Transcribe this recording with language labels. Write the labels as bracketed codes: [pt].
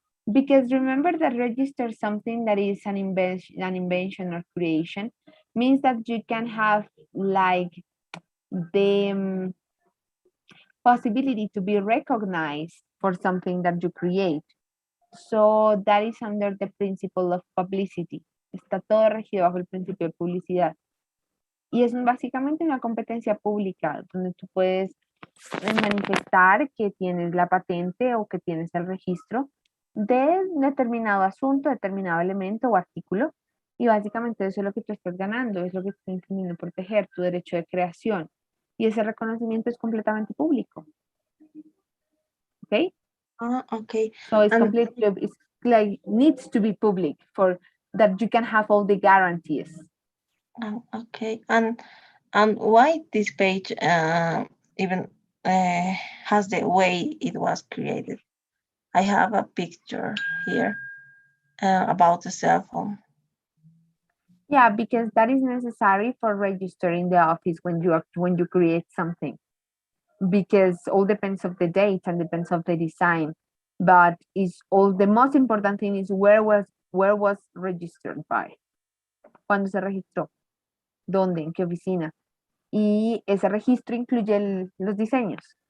[en] Because remember that register something that is an invention or creation means that you can have like the possibility to be recognized for something that you create. So that is under the principle of publicity. [es] Está todo regido bajo el principio de publicidad. Y es básicamente una competencia pública donde tú puedes manifestar que tienes la patente o que tienes el registro de determinado asunto, determinado elemento o artículo. Y básicamente eso es lo que tú estás ganando, es lo que tú estás intentando proteger, tu derecho de creación. Y ese reconocimiento es completamente público. ¿Ok? [en] Okay. So it's And completely, it's like needs to be public for that you can have all the guarantees. okay. And why this page even has the way it was created? I have a picture here about the cell phone. Yeah, because that is necessary for registering the office when you create something. Because all depends of the date and depends of the design. But is all the most important thing is where was registered by. [es] ¿Cuándo se registró? ¿Dónde? ¿En qué oficina? Y ese registro incluye los diseños.